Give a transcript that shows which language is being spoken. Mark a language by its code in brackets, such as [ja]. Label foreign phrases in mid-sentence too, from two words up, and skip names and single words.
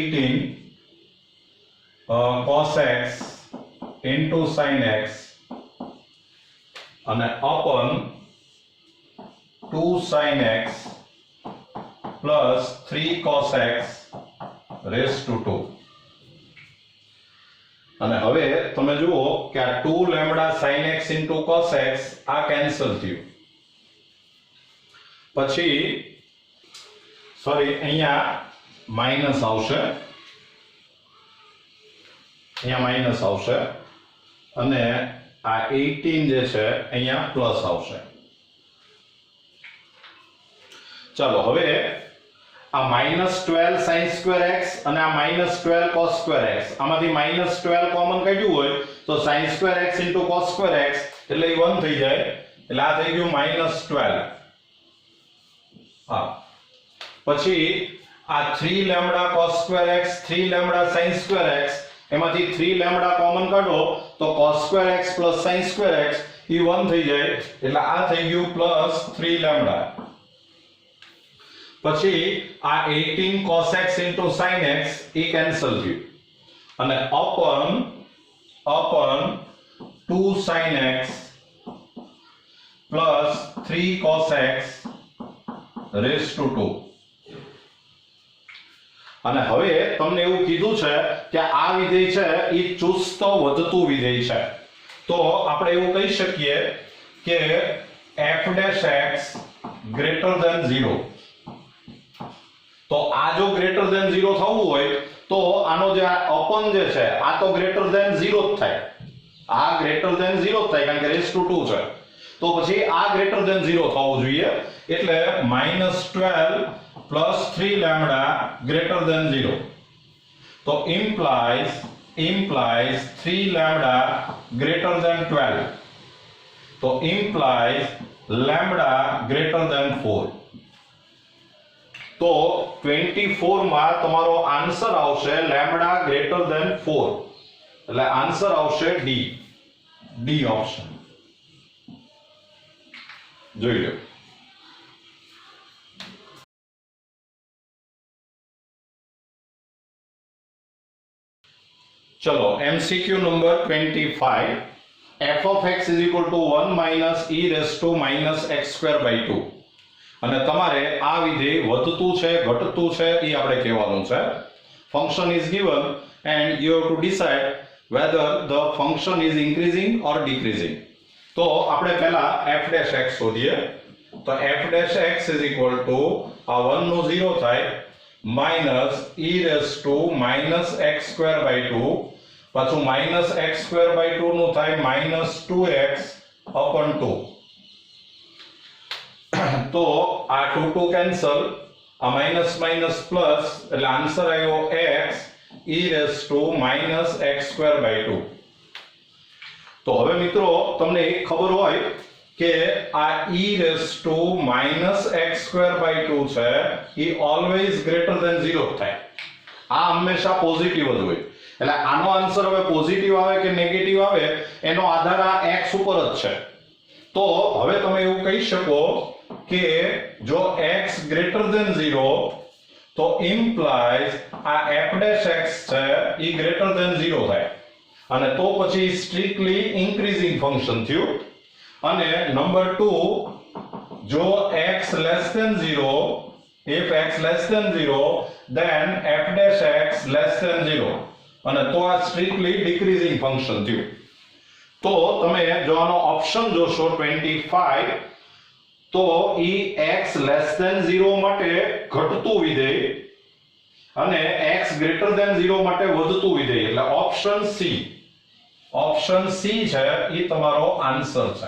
[en] 18 cos x into sin x and upon 2 sin x plus 3 cos x raised to 2. [gu] અને હવે તમે જુઓ કે આ [en] 2 lambda sin x into cos x [gu] આ કેન્સલ થયું. પછી સોરી અહીંયા માઈનસ આવશે, અહીંયા માઈનસ આવશે અને આ 18 જે છે અહીંયા પ્લસ આવશે. ચાલો હવે આ [en] -12 sin square x [gu] અને આ [en] -12 cos square x [gu] આમાંથી -12 કોમન કાઢ્યું હોય તો [en] sin square x into cos square x [gu] એટલે એ 1 થઈ જાય, એટલે આ થઈ ગયું -12. હા, પછી આ [en] 3 lambda cos square x 3 lambda sin square x [gu] એમાંથી 3 lambda કોમન કાઢો તો [en] cos square x plus sin square x [gu] એ 1 થઈ જાય, એટલે આ થઈ ગયું +3 lambda. પછી આ [en] 18 cos x into sin x [gu] એ કેન્સલ થયું અને [en] upon 2 sin x plus 3 cos x raised to 2. [gu] અને હવે તમને એવું કીધું છે કે આ વિધેય છે એ ચુસ્ત વધતું વિધેય છે, તો આપણે એવું કહી શકીએ કે [en] f dash x greater than 0. [gu] તો આ જો [en] greater than 0 [gu] થવું હોય તો આનો જે અપન જે છે આ તો [en] greater than 0 [gu] જ થાય, આ [en] greater than 0 [gu] જ થાય કારણ કે [en] raise to 2 [gu] છે, તો પછી આ [en] greater than 0 [gu] થવું જોઈએ, એટલે [en] -12 plus 3 lambda greater than 0. તો implies 3 lambda greater than 12. તો implies lambda greater than 4. [gu] તો 24 માં તમારો આન્સર આવશે [en] lambda greater than 4, [gu] એટલે આન્સર આવશે [en] D option. [gu] જોઈ લો. ચલો MCQ નંબર 25, [en] f of x is equal to 1 minus e raised to minus x square by 2. [gu] અને તમારે આ વિધેય વધતું છે ઘટતું છે એ આપણે કહેવાનું છે. [en] function is given and you have to decide whether the function is increasing or decreasing. [gu] તો આપણે પહેલા [en] f dash x [gu] શોધીએ. તો [en] f dash x is equal to [gu] આ 1 નો 0 થાય [en] minus e raised to minus x square by 2, [gu] પાછું [en] minus x square by 2 [gu] નું થાય [en] minus 2x upon 2. [gu] તો આ 2 2 કેન્સલ, આ [en] minus minus plus, [gu] એટલે આન્સર આવ્યો [en] x e raised to minus x square by 2. [gu] તો હવે મિત્રો તમને એક ખબર હોય કે આ [en] e raised to minus x square by 2 [gu] છે એ [en] always greater than 0 [gu] થાય, આ હંમેશા પોઝિટિવ જ હોય, એટલે આનો આન્સર હવે પોઝિટિવ આવે કે નેગેટિવ આવે એનો આધાર આ x ઉપર જ છે. તો હવે તમે એવું કહી શકો કે જો [en] x greater than 0 [gu] તો implies આ [en] f dash x [gu] છે એ [en] greater than 0 [gu] થાય, અને તો પછી [en] strictly increasing function [gu] થયું. [en] અને નંબર 2 જો x less than 0, if x less than 0 then f dash x less than 0, [gu] અને તો આ [en] strictly decreasing function [gu] થયું. તો તમે જો આનો ઓપ્શન જોશો 25 તો ઈ [en] x less than 0 [gu] માટે ઘટતું વિધેય અને [en] x greater than 0 [gu] માટે વધતું વિધેય એટલે [en] option C [gu] છે ઈ તમારો આન્સર છે.